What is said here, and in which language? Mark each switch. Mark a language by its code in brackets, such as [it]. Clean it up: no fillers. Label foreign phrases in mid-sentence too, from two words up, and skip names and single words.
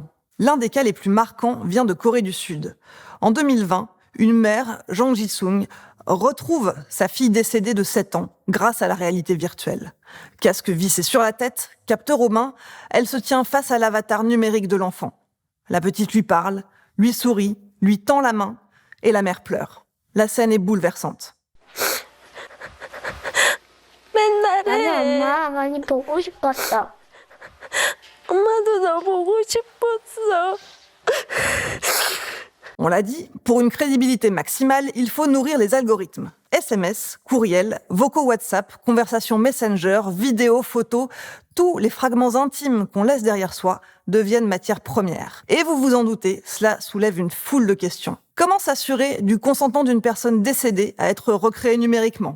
[fr] L'un des cas les plus marquants vient de Corée du Sud. En 2020, une mère, Jang Ji-sung, retrouve sa fille décédée de 7 ans grâce à la réalité virtuelle. Casque vissé sur la tête, capteur aux mains, elle se tient face à l'avatar numérique de l'enfant. La petite lui parle, lui sourit, lui tend la main et la mère pleure. La scène est bouleversante. [ko] 아니 엄마 많이 보고 싶었어. 엄마도 너 보고 싶었어. [fr] On l'a dit, pour une crédibilité maximale, il faut nourrir les algorithmes. SMS, courriel, vocaux WhatsApp, conversations Messenger, vidéos, photos, tous les fragments intimes qu'on laisse derrière soi deviennent matière première. Et vous vous en doutez, cela soulève une foule de questions. Comment s'assurer du consentement d'une personne décédée à être recréée numériquement ?